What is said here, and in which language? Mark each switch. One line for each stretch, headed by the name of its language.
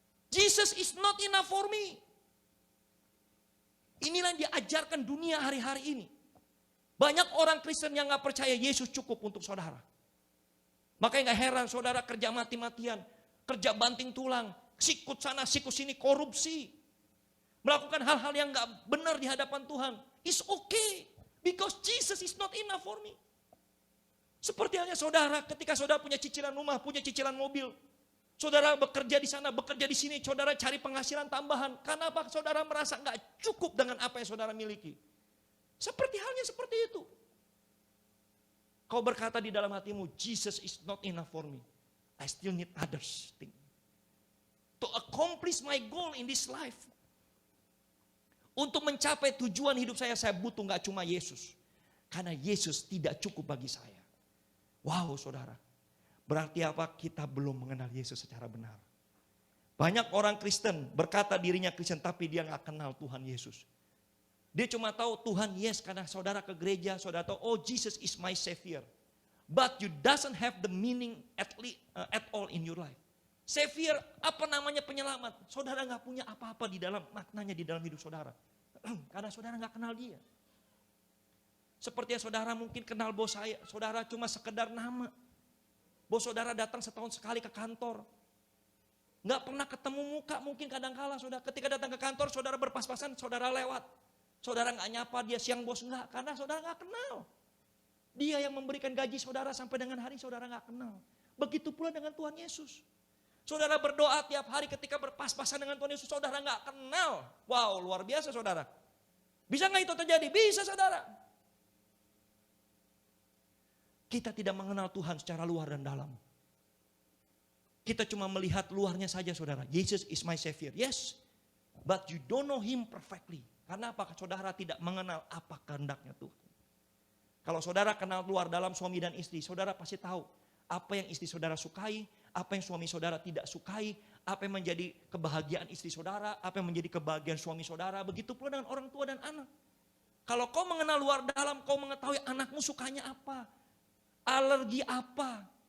English: Jesus is not enough for me.
Indonesian: Inilah yang diajarkan dunia hari-hari ini. Banyak orang Kristen yang gak percaya Yesus cukup untuk saudara. Makanya gak heran saudara kerja mati-matian. Kerja banting tulang. Sikut sana, sikut sini, korupsi. Melakukan hal-hal yang gak benar di hadapan Tuhan.
English: It's okay. Because Jesus is not enough for me.
Indonesian: Seperti halnya saudara, ketika saudara punya cicilan rumah, punya cicilan mobil. Saudara bekerja di sana, bekerja di sini. Saudara cari penghasilan tambahan. Karena apa? Saudara merasa gak cukup dengan apa yang saudara miliki. Seperti halnya seperti itu. Kau berkata di dalam hatimu,
English: Jesus is not enough for me. I still need others. To accomplish my goal in this life.
Indonesian: Untuk mencapai tujuan hidup saya butuh gak cuma Yesus. Karena Yesus tidak cukup bagi saya. Wow saudara. Berarti apa? Kita belum mengenal Yesus secara benar. Banyak orang Kristen berkata dirinya Kristen tapi dia gak kenal Tuhan Yesus. Dia cuma tahu Tuhan yes karena saudara ke gereja. Saudara tahu oh
English: Jesus is my Savior. But you doesn't have the meaning at all in your life.
Indonesian: Savior, apa namanya penyelamat? Saudara gak punya apa-apa di dalam maknanya di dalam hidup saudara. Karena saudara gak kenal dia. Seperti yang saudara mungkin kenal bos saya. Saudara cuma sekedar nama. Bos saudara datang setahun sekali ke kantor. Gak pernah ketemu muka mungkin kadang-kala saudara. Ketika datang ke kantor saudara berpas-pasan saudara lewat. Saudara gak nyapa dia siang bos enggak. Karena saudara gak kenal. Dia yang memberikan gaji saudara sampai dengan hari saudara gak kenal. Begitu pula dengan Tuhan Yesus. Saudara berdoa tiap hari ketika berpas-pasan dengan Tuhan Yesus, saudara gak kenal. Wow, luar biasa saudara. Bisa gak itu terjadi? Bisa saudara. Kita tidak mengenal Tuhan secara luar dan dalam. Kita cuma melihat luarnya saja saudara.
English: Jesus is my Savior. Yes, but you don't know Him perfectly.
Indonesian: Karena apa? Saudara tidak mengenal apa kehendaknya Tuhan. Kalau saudara kenal luar dalam suami dan istri, saudara pasti tahu apa yang istri saudara sukai, apa yang suami saudara tidak sukai, apa yang menjadi kebahagiaan istri saudara, apa yang menjadi kebahagiaan suami saudara. Begitu pula dengan orang tua dan anak. Kalau kau mengenal luar dalam, kau mengetahui anakmu sukanya apa, alergi apa.